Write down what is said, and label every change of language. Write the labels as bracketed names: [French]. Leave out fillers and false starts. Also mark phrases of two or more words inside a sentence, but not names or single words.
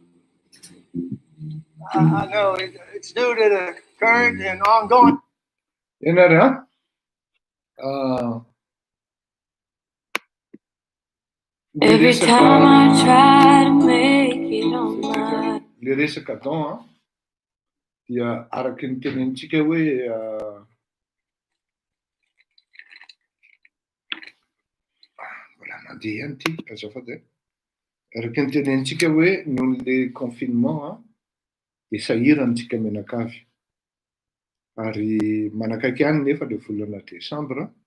[English] I know it's due to the current and ongoing. ಏನರ Every time I try to make it on my [Malagasy] le resaka don dia araky ny tenentsika hoe mbola mandeha ihany ty azafady araky ny tenentsika hoe noho le confinement de sahirantsika menakavy ary manakaiky ihany nefa le volana Desambra